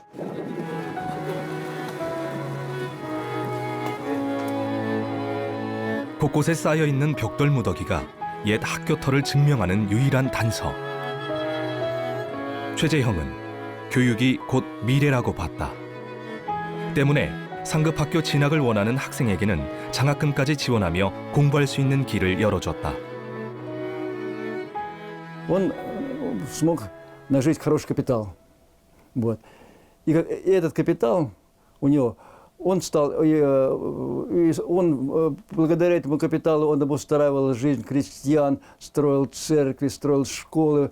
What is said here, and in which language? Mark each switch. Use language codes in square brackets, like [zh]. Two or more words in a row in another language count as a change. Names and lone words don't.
[ko] 곳곳에 쌓여있는 벽돌 무더기가 옛 학교터를 증명하는 유일한 단서. 최재형은 교육이 곧 미래라고 봤다. 때문에 상급학교 진학을 원하는 학생에게는 장학금까지 지원하며 공부할 수 있는 길을 열어줬다. [ru] Он смог нажить хороший капитал. Вот. И этот капитал у него, он благодаря этому капиталу он обустраивал жизнь крестьян, строил церкви, строил школы.